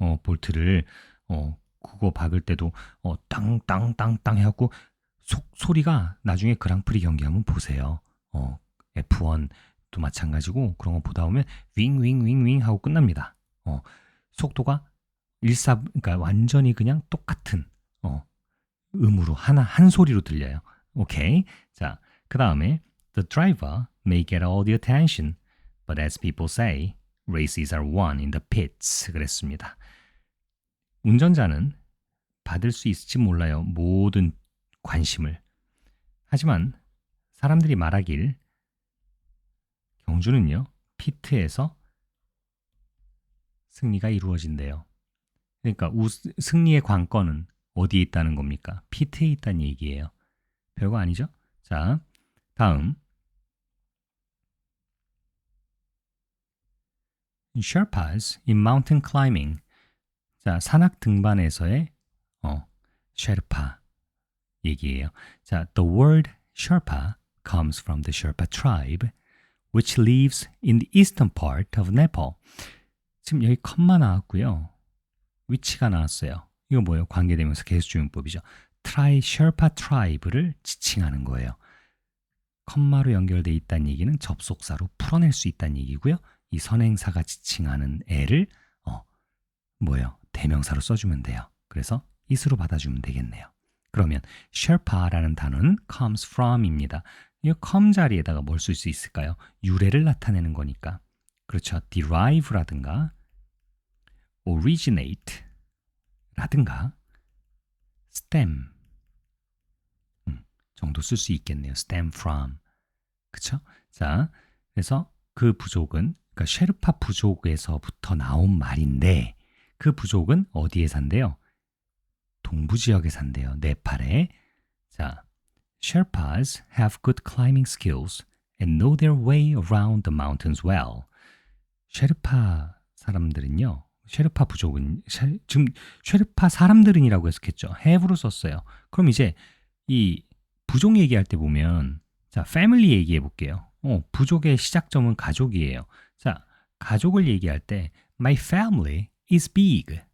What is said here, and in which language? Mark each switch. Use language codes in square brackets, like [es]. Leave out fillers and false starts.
[ko] 볼트를 그거 박을 때도 땅땅땅땅 해갖고 소리가 나중에 그랑프리 경기하면 보세요. F1도 마찬가지고 그런 거 보다 보면 윙윙윙윙 하고 끝납니다. 속도가 그러니까 완전히 그냥 똑같은 음으로 한 소리로 들려요. 오케이. 자, 그 다음에 [en] The driver may get all the attention, but as people say, races are won in the pits. [ko] 그랬습니다. 운전자는 받을 수 있을지 몰라요. 모든 관심을. 하지만 사람들이 말하길 경주는요. 피트에서 승리가 이루어진대요. 그러니까 승리의 관건은 어디에 있다는 겁니까? 피트에 있다는 얘기예요. 별거 아니죠? 자, 다음 [en] Sherpas in mountain climbing. [ko] 자, 산악 등반에서의 셰르파 얘기예요. 자, [en] the word Sherpa comes from the Sherpa tribe, which lives in the eastern part of Nepal. [ko] 지금 여기 컴마 나왔고요. 위치가 나왔어요. 이거 뭐예요? 관계대명사 계수주문법이죠. 셰르파 트라이브를 지칭하는 거예요. 컴마로 연결돼 있다는 얘기는 접속사로 풀어낼 수 있다는 얘기고요. 이 선행사가 지칭하는 애를 뭐예요? 대명사로 써주면 돼요. 그래서 it으로 받아주면 되겠네요. 그러면 Sherpa라는 단어는 [en] comes from [ko] 입니다. 이 come 자리에다가 뭘 쓸 수 있을까요? 유래를 나타내는 거니까. 그렇죠. derive라든가 originate 라든가 stem 정도 쓸 수 있겠네요. [en] stem from. [ko] 그쵸? 자, 그래서 그 부족은 그러니까 셰르파 부족에서부터 나온 말인데 그 부족은 어디에 산대요? 동부 지역에 산대요. 네팔에. 자, [en] Sherpas have good climbing skills and know their way around the mountains well. [ko] 셰르파 사람들은요. 셰르파 부족은 지금 셰르파 사람들은이라고 해석했죠. have로 썼어요. 그럼 이제 이 부족 얘기할 때 보면 자, 패밀리 얘기해 볼게요. 부족의 시작점은 가족이에요. 자, 가족을 얘기할 때 [en] My family is big.